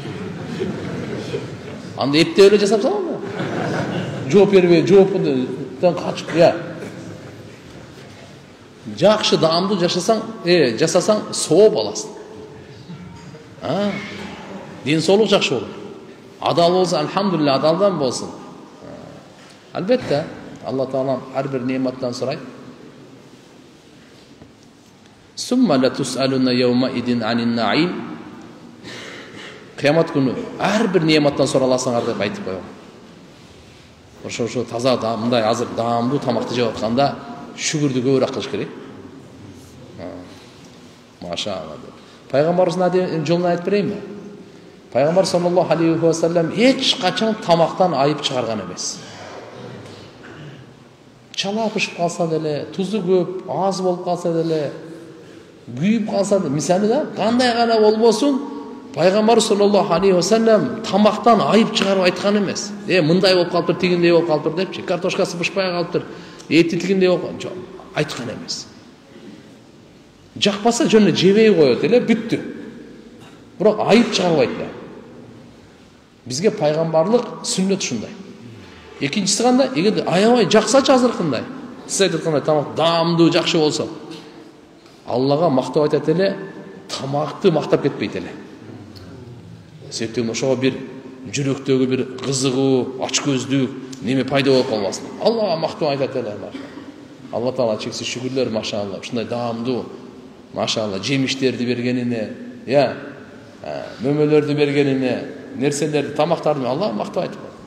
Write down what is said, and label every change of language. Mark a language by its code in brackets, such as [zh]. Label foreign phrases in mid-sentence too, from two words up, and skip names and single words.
[ky] Анда эптеп эле жасап салам да. Жооп бербей, жооптон качып, жакшы даамдуу жасасаң, сооп аласың. Ден соолук жакшы болот. Адал болсо, алхамдулилlah, адалдан болсун. Албетте, Алла Таалам ар бир неаматтан сурайт. [ar] ثم لتسألن يومئذ عن النعيم. [ky] Кыямат күнү ар бир неаматтан сураласыңар деп айтып коём. Ошо таза да мындай азыр даамдуу тамакты жеп атканда шүгүрдү көбүрөөк кылыш керек. Машаалла. Пайгамбарыбыздын жолун айтып берейинби? Пайгамбар [ar] صلى الله عليه وسلم [ky] эч качан тамактан айып чыгарган эмес. Чала пышып калса деле, тузу көп, аз болуп калса деле, күйүп калса деле, мисалы да кандай гана болбосун, Пайгамбар [ar] صلى الله عليه وسلم [ky] тамактан айып чыгарып айткан эмес. Мындай болуп калыптыр, тигиндей болуп калыптыр депчи, картошкасы пышпай калыптыр, эти тигиндей болуп айткан эмес. Жакпаса жөн эле жебей коет эле, бүттү. Бирок айып чыгарбайт да. Бизге пайгамбарлык сүннөт ушундай. Экинчиси кандай? Эгер аябай жаксачы азыркындай, сиз айткандай тамак даамдуу жакшы болсо, Аллага мактап айтат эле, [kk] тамақты мақтап кетпейді эле. [ky] Себептен ошого бир жүрөктөгү бир кызыгуу, ачкөздүк неме пайда болуп калбасын. Аллага мактоо айтат эле, машалла. Алла Таала чексиз шүгүрлөр, машалла. Ушундай даамдуу, машалла, жемиштерди бергенине, мөмөлөрдү бергенине, нерселерди, тамактарды Аллага мактоо айтып.